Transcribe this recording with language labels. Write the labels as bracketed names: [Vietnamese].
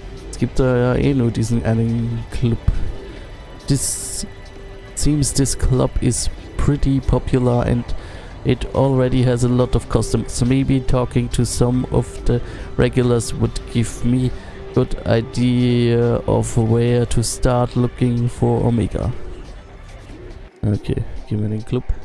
[German] Es gibt da ja eh nur diesen einen Club. [English] Seems this club is pretty popular and it already has a lot of customers. So maybe talking to some of the regulars would give me good idea of where to start looking for Omega. [German] Okay, gehen wir in den Club.